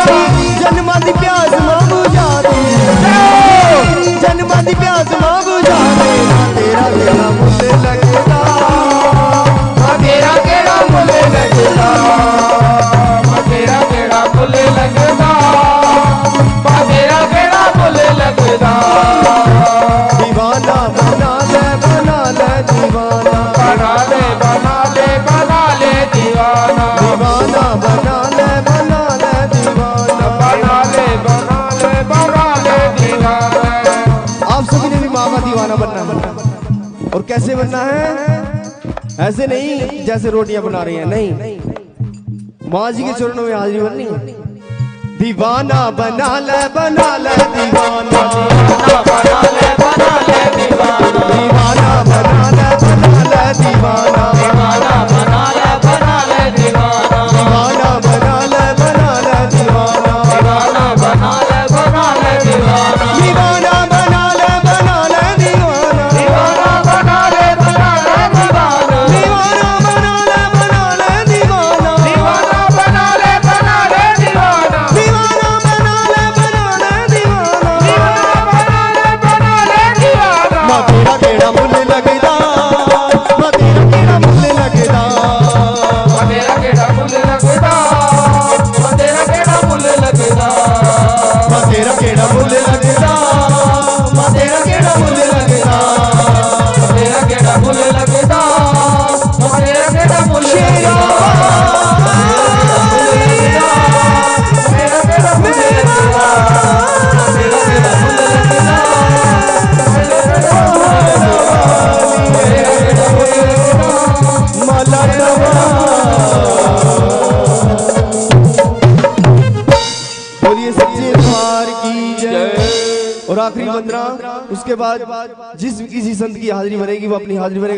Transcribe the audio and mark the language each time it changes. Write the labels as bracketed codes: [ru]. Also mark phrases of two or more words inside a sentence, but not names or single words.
[pa] ਜਨਮਾਂ ਦੀ ਪਿਆਸ ਮਾਂ ਬੁਝਾ ਦੇ ਜਨਮਾਂ ਦੀ ਪਿਆਸ ਮਾਂ ਬੁਝਾ ਦੇ ਤੇਰਾ ਕਿਹੜਾ ਮੁੱਲ ਲੱਗਦਾ ਤੇਰਾ ਕਿਹੜਾ ਮੁੱਲ ਲੱਗਦਾ ਤੇਰਾ ਕਿਹੜਾ ਮੁੱਲ ਲੱਗਦਾ ਤੇਰਾ ਕਿਹੜਾ ਮੁੱਲ ਲੱਗਦਾ [hi] दीवाना बना ले दीवाना बना ले दीवाना दीवाना बना ले दीवाना बना ले दीवाना आप सभी ने भी माँ का दीवाना बनना है और कैसे बनना है ऐसे नहीं जैसे रोटियां बना रही हैं नहीं माँ जी के चरणों में हाजिरी बननी है दीवाना बना ले दीवाना बना ले दीवाना दीवाना बना ले दीवाना दीवाना बना ले दीवाना दीवाना बना ले दीवाना दीवाना बना ले दीवाना दीवाना बना ले दीवाना दीवाना बना ले दीवाना दीवाना बना ले दीवाना दीवाना बना ले दीवाना दीवाना बना ले दीवाना दीवाना [pa] ਮਾਂ ਤੇਰਾ ਕਿਹੜਾ ਮੁੱਲ ਲੱਗਦਾ ਮਾਂ ਤੇਰਾ ਕਿਹੜਾ ਮੁੱਲ ਲੱਗਦਾ ਤੇਰਾ ਕਿਹੜਾ ਮੁੱਲ ਲੱਗਦਾ ਤੇਰਾ ਕਿਹੜਾ ਮੁੱਲ ਲੱਗਦਾ ਮਾਂ ਤੇਰਾ ਕਿਹੜਾ ਮੁੱਲ ਲੱਗਦਾ ਮਾਂ ਤੇਰਾ ਕਿਹੜਾ ਮੁੱਲ ਲੱਗਦਾ ਤੇਰਾ ਕਿਹੜਾ ਮੁੱਲ ਲੱਗਦਾ ਤੇਰਾ ਕਿਹੜਾ ਮੁੱਲ ਲੱਗਦਾ ਤੇਰਾ ਕਿਹੜਾ ਮੁੱਲ ਲੱਗਦਾ ਤੇਰਾ ਕਿਹੜਾ ਮੁੱਲ ਲੱਗਦਾ [hi] माला बोलिए सच्चे दरबार की जय। और आखिरी वंदना उसके बाद जिस किसी संत की हाजिरी भरेगी वो अपनी हाजिरी भरेगा।